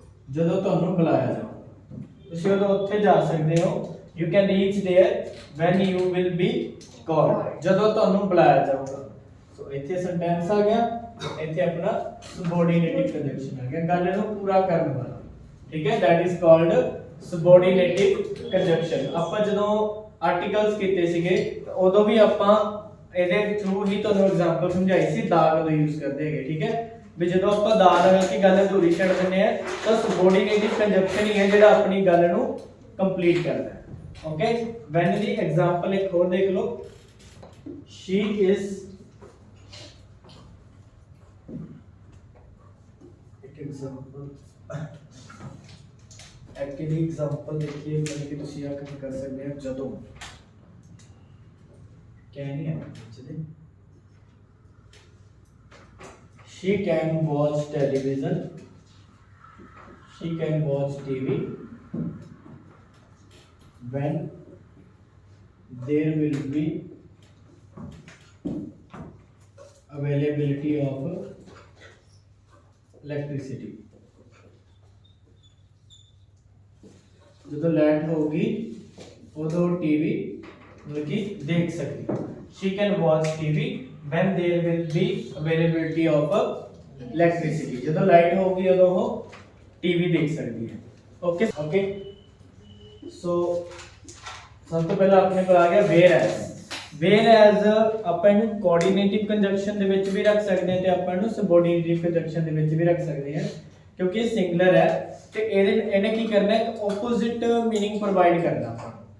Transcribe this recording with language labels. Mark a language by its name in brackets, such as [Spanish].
[Punjabi] ਜਦੋਂ ਤੁਹਾਨੂੰ ਬੁਲਾਇਆ ਜਾਊ ਤੁਸੀਂ ਉਦੋਂ ਉੱਥੇ ਜਾ ਸਕਦੇ ਹੋ। [English] you can reach there when you will be called, [Punjabi] ਜਦੋਂ ਤੁਹਾਨੂੰ ਬੁਲਾਇਆ ਜਾਊਗਾ। ਸੋ ਇੱਥੇ ਸੈਂਟੈਂਸ ਆ ਗਿਆ, ਇੱਥੇ ਆਪਣਾ ਸਬੋਰਡੀਨੇਟਿਵ ਕੰਜੰਕਸ਼ਨ ਆ ਗਿਆ, ਗੱਲ ਨੂੰ ਪੂਰਾ ਕਰਨ ਵਾਲਾ। ਠੀਕ ਹੈ, [English] that is called subordinative conjunction। [Punjabi] ਆਪਾਂ ਜਦੋਂ ਆਰਟੀਕਲਸ ਕੀਤੇ ਸੀਗੇ ਉਦੋਂ ਵੀ ਆਪਾਂ ਇਹਦੇ ਥਰੂ ਹੀ ਤੁਹਾਨੂੰ ਐਗਜ਼ਾਮਪਲ ਸਮਝਾਈ ਸੀ, ਦਾ ਕਦੋਂ ਯੂਜ਼ ਕਰਦੇ ਹੈਗੇ। ਠੀਕ ਹੈ, ਵੀ ਜਦੋਂ ਆਪਾਂ ਦਾ ਲਗਾ ਕੇ ਗੱਲ ਅਧੂਰੀ ਛੱਡ ਦਿੰਦੇ ਆ ਤਾਂ ਸਬੋਰਡੀਨੇਟਿਵ ਕੰਜੰਕਸ਼ਨ ਹੀ ਹੈ ਜਿਹੜਾ ਆਪਣੀ ਗੱਲ ਨੂੰ ਕੰਪਲੀਟ ਕਰਦਾ ਹੈ। ਓਕੇ, ਵੈਨ ਦੀ ਐਗਜ਼ਾਮਪਲ ਇੱਕ ਹੋਰ ਦੇਖ ਲਓ। [English] she is, [Punjabi] ਇੱਕ ਐਗਜ਼ਾਮਪਲ [Hindi] एक्चुअली एग्जांपल देखिए, यानी कि [Punjabi] ਤੁਸੀਂ ਆ ਕੰਮ ਕਰ ਸਕਦੇ ਹੋ ਜਦੋਂ ਕਹਿ ਨਹੀਂ ਹੈ ਚਲੇ। [English] she can watch television, she can watch TV when there will be availability of electricity, [Punjabi] ਜਦੋਂ ਲਾਈਟ ਹੋਊਗੀ ਉਦੋਂ ਟੀਵੀ ਮਤਲਬ ਕਿ ਦੇਖ ਸਕਦੀ। [English] she can watch TV when there will be availability of electricity, [Punjabi] ਜਦੋਂ ਲਾਈਟ ਹੋਊਗੀ ਉਦੋਂ ਉਹ ਟੀਵੀ ਦੇਖ ਸਕਦੀ ਹੈ। ਓਕੇ ਓਕੇ, ਸੋ ਸਭ ਤੋਂ ਪਹਿਲਾਂ ਆਪਣੇ ਕੋਲ ਆ ਗਿਆ ਵੇਅਰ ਐਜ਼ ਆਪਾਂ ਇਹਨੂੰ ਕੋਆਰਡੀਨੇਟਿਵ ਕੰਜੰਕਸ਼ਨ ਦੇ ਵਿੱਚ ਵੀ ਰੱਖ ਸਕਦੇ ਹਾਂ ਤੇ ਆਪਾਂ ਇਹਨੂੰ ਸਬੋਰਡੀਨੇਟਿਵ ਕੰਜੰਕਸ਼ਨ ਦੇ ਵਿੱਚ ਵੀ ਰੱਖ ਸਕਦੇ ਹਾਂ, ਕਿਉਂਕਿ ਇਹ ਸਿੰਗੂਲਰ ਹੈ ਤੇ ਇਹਨੇ ਕੀ ਕਰਨਾ ਹੈ, ਆਪੋਜ਼ਿਟ ਮੀਨਿੰਗ ਪ੍ਰੋਵਾਈਡ ਕਰਨਾ ਆਪਾਂ।